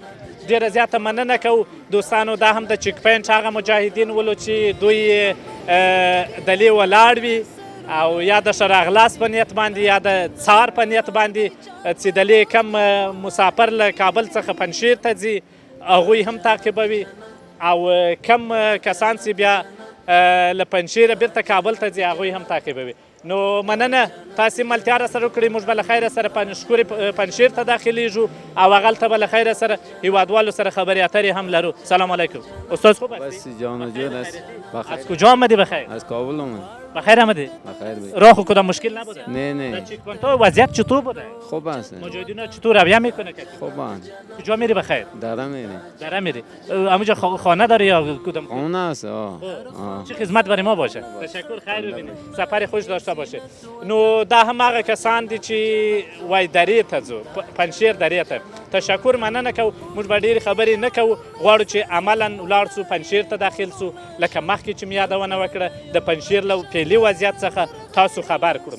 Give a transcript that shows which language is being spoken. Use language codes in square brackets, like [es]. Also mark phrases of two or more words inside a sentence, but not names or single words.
[ps] ډېره زیاته مننه کوو دوستانو. دا هم د چیک پوینټ هغه مجاهدین ولو چې دوی دلې ولاړ وي او یا د ښه راغلاست په نیت باندې یا د څار په نیت باندې چې دلې کم مسافر له کابل څخه پنجشیر ته ځي هغوی هم تعقیبوي او کم کسان چې بیا له پنجشیره بیرته کابل ته ځي هغوی هم تعقیبوي. نو مننه، تاسې ملتیا راسره وکړئ. موږ به له خیره سره ښکلې پنجشیر ته داخلیږو او هغلته به له خیره سره هېوادوالو سره خبرې اترې هم لرو. [fa] سلام علیکم. استاد خوب هستی؟ بس جان جور است. از کجا آمدی؟ بخیر. از کابل آمد. بخیر آمدی؟ بخیر بود. راه خود کدام مشکل نبوده؟ نه. در چیک پوینت ها وضعیت چطور بوده؟ خوب است. مجاهدین چطور رویه میکنه که؟ خوبند. کجا میری بخیر؟ دره میری. دره میری. همونجا خانه داری یا کدام؟ خانه است. چه خدمت برای ما باشه؟ تشکر، خیر ببینید. سفر خوش داشته باشه. [ps] نو دا هم هغه کسان دي چې وای درې ته ځو، پنجشیر درې ته. تشکر، مننه کوو. موږ به ډېرې خبرې نه کوو، غواړو چې عملا ولاړ سو پنجشیر ته داخل سو. لکه مخکې چې مې یادونه وکړه د پنجشیر له فعلي وضعیت څخه تاسو خبر کړو.